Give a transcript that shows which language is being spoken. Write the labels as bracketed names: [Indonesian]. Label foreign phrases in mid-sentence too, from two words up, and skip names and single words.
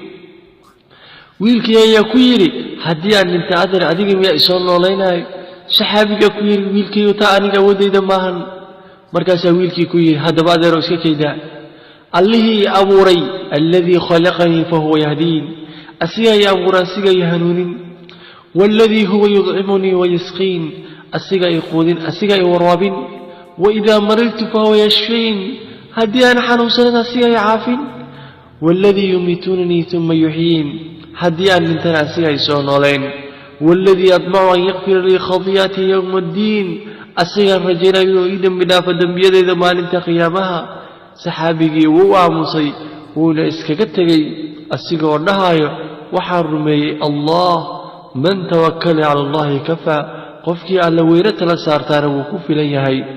[Somali] wiilkii ayaa ku yiri haddii aan dhinta adeer adiga miyaa isoo nooleynaayo saxaabiga ku yiri wiilkaygiyo taa aniga awoodayda maahan markaasaa wiilkii ku yiri haddaba adeero iska kaydaa allihii abuuray [Arabic] الذي خلقني فهو يهدين [Somali] asigaa i abuura asiga i hanuunin [Arabic] والذي هو يطعمني ويسقين [Somali] asiga i quudin asiga i warwaabin [Arabic] وإذا مرضت فهو يشفين [Somali] haddii aan xanuunsanana asiga i caafin [Arabic] والذي يميتني ثم يحيين [Somali] haddii aan dhintana asiga i soo nooleyn [Arabic] والذي أطمع أن يغفر لي خطيئتي يوم الدين [Somali] asigaan rajaynayo ii dambi dhaafa dambiyadayda maalinta qiyaamaha saxaabigii wuu aamusay wuuna iskaga tegay asigoo dhahayo waxaan rumeeyey allah [Arabic] من توكل على الله كفاه [Somali] qofkii alla weyne tala saartaana wuu ku filan yahay